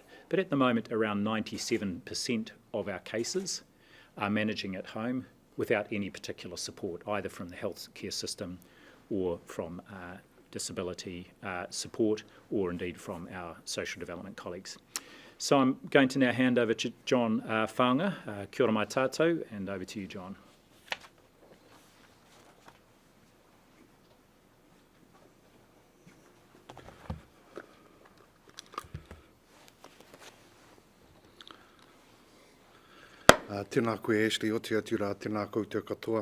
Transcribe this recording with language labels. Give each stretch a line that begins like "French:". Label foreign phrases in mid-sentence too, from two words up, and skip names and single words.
English: But at the moment, around 97% of our cases are managing at home without any particular support, either from the healthcare system or from disability support, or indeed from our social development colleagues. So I'm going to now hand over to John Whaanga.
Māori: Kia ora mai tātou,
English: and over to you, John.
Māori: Tēnā koe Ashley, Aotearoa, tēnā koutou katoa.